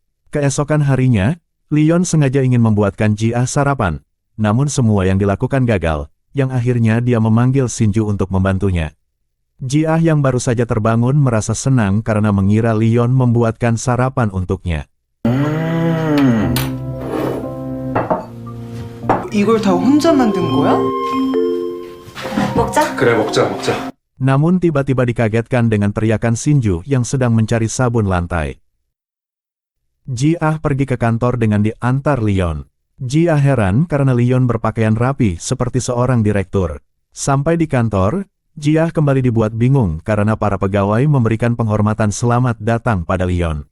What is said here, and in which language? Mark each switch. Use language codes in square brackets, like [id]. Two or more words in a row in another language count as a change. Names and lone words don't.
[id] Keesokan harinya, Leon sengaja ingin membuatkan Ji-ah sarapan. Namun semua yang dilakukan gagal, yang akhirnya dia memanggil Shinju untuk membantunya. Ji-ah yang baru saja terbangun merasa senang karena mengira Leon membuatkan sarapan untuknya. [ko] 이걸 다 혼자 만든 거야? 먹자. 그래, 먹자. [id] Namun tiba-tiba dikagetkan dengan teriakan Shinju yang sedang mencari sabun lantai. Ji-ah pergi ke kantor dengan diantar Leon. Ji-ah heran karena Leon berpakaian rapi seperti seorang direktur. Sampai di kantor, Ji-ah kembali dibuat bingung karena para pegawai memberikan penghormatan selamat datang pada Leon.